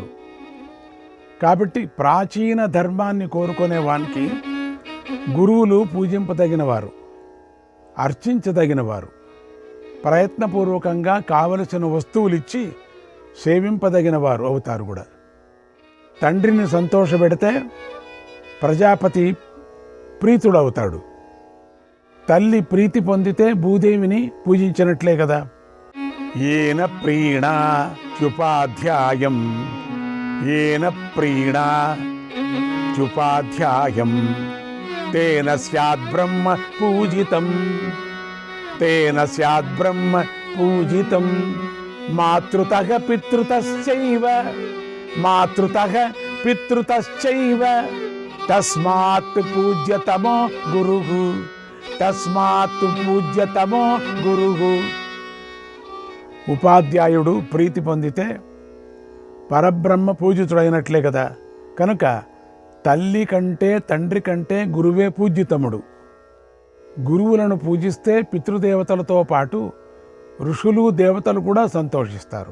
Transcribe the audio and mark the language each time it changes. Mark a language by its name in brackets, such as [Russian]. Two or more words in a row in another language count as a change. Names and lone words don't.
[Telugu] కాబట్టి ప్రాచీన ధర్మాన్ని కోరుకునే వానికి గురువులు పూజింపదగినవారు, అర్చించదగినవారు, ప్రయత్నపూర్వకంగా కావలసిన వస్తువులిచ్చి సేవింపదగినవారు అవుతారు కూడా. తండ్రిని సంతోషపెడితే ప్రజాపతి ప్రీతుడవుతాడు. తల్లి ప్రీతి పొందితే భూదేవిని పూజించినట్లే కదా. [Sanskrit] येन प्रीणात्युपाध्यायम् येन प्रीणात्युपाध्यायम् तेन स्याद्ब्रह्म पूजितम् तेन स्याद्ब्रह्म पूजितम् मातृतः पितृतश्चैव मातृतः पितृतश्चैव तस्मात् पूज्यतमो गुरुः తస్మాత్ పూజ్యతమో గురువు. [Telugu] ఉపాధ్యాయుడు ప్రీతి పొందితే పరబ్రహ్మ పూజితుడైనట్లే కదా. కనుక తల్లి కంటే తండ్రి కంటే గురువే పూజ్యతముడు. గురువులను పూజిస్తే పితృదేవతలతో పాటు ఋషులు దేవతలు కూడా సంతోషిస్తారు.